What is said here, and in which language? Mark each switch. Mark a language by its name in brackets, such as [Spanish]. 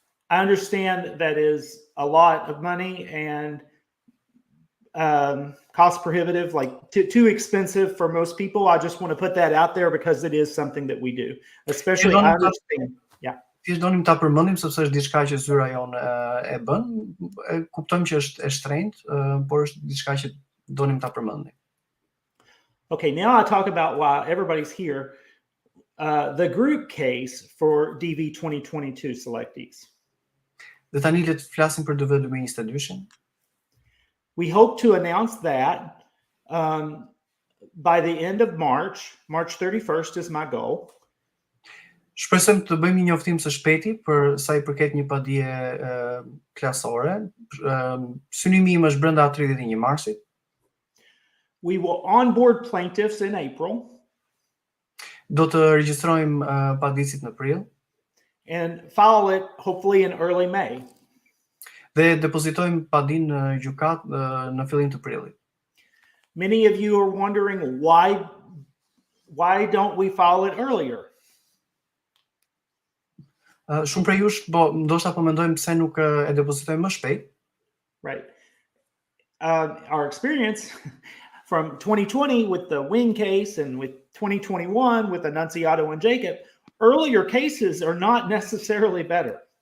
[English] I understand that is a lot of money and cost prohibitive, like too expensive for most people. I just want to put that out there because it is something that we do, especially I understand. Yeah. [Albanian] Thjesht donim ta përmendim sepse është diçka që zyra jon e bën. Kuptojmë që është e shtrenjtë, por është diçka që donim ta përmendim. [English] Okay, now I talk about why everybody's here. The group case for DV 2022 selectees. [Albanian] Dhe tani le të flasim për DV 2022-shin. [English] We hope to announce that by the end of March. March 31st is my goal. [Albanian] Shpresojmë të bëjmë një njoftim së shpejti për sa I përket një padije klasore. Synimi im është brenda 31 marsit. [English] We will onboard plaintiffs in April. [Albanian] Do të regjistrojmë paditësit në prill. [English] And file it hopefully in early May. [Albanian] Dhe depozitojmë padin në gjykat në fillim të prillit. [English] Many of you are wondering why don't we file it earlier? [Albanian] Shumë prej jush, ndoshta po mendojmë pse nuk e depozitojmë më shpejt. [English] Right. Our experience from 2020 with the Wing case and with 2021 with Annunziato and Jacob, earlier cases are not necessarily better.